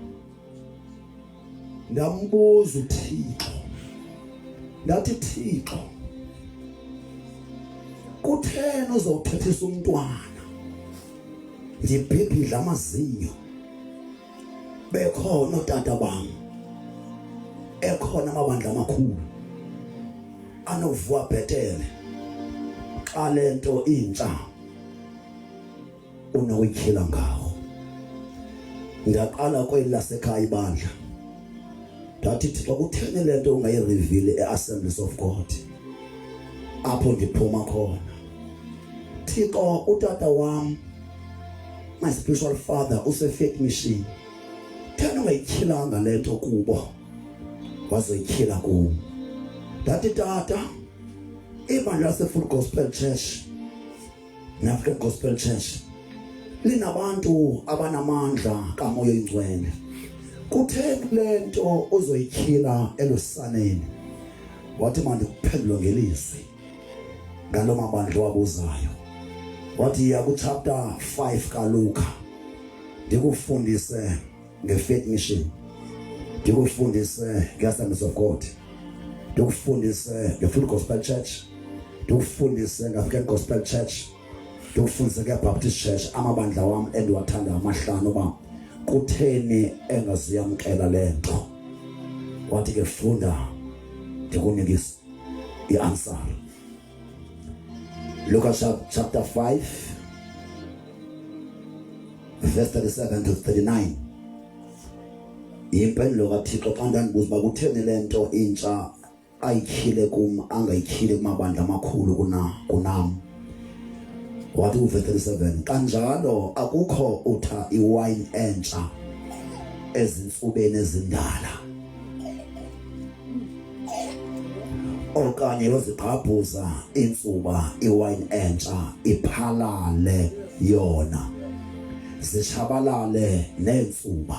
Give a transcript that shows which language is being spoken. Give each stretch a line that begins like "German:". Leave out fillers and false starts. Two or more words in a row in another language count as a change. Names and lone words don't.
Xhosa: Ndambuza uThixo ndathi Thixo kutheni uzowuthethisa umntwana ndibhibhidla amazinyo bekhona otata bam ekhona amabandla amakhulu anovuwa bhetele xa le nto intsha unoyikhila ngawo. Ndaqala kweli lasekhaya ibandla ndathi Thixo kutheni le nto ungayirevile e-Assemblies of God apho ndiphuma khona. Thixo utata wam
English: my spiritual father
Xhosa: use-
English: fake machine.
Xhosa: Thena ungayikhilanga le nto kubo wazoyikhila kum. Ndathi tata ibandla lase-Full Gospel Church ne-African Gospel Church linabantu abanamandla kamoya oyingcwele. Kutheni le nto uzoyikhila elusaneni? Wathi mandikuphendule ngelizwi ngalo mabandla wabuzayo. Wathi ya ku-chapter 5 kaLuka ndikufundise nge-
English: faith mission,
Xhosa: ndikufundise nge-Assemblies of God, ndikufundise nge-Full Gospel Church, ndikufundise nge-African Gospel Church, ndikufundise nge-Baptist Church. Amabandla wam endiwathanda amahlanu uba kutheni engaziyamkela le nto. Wathi ke funda ndikunikisa i-answer.
English: Luka chapter 5 verse 37 to 39.
Xhosa: Impendulo kaThixo xa ndandibuza uba kutheni le nto intsha ayikhile kum angayikhili kumabandla amakhulu kunam. Wathi verse 37, kanjalo akukho utha iwayini entsha ezintsubeni ezindala okanye yozigqabhuza intsuba iwayini entsha iphalale yona zitshabalale neentsuba.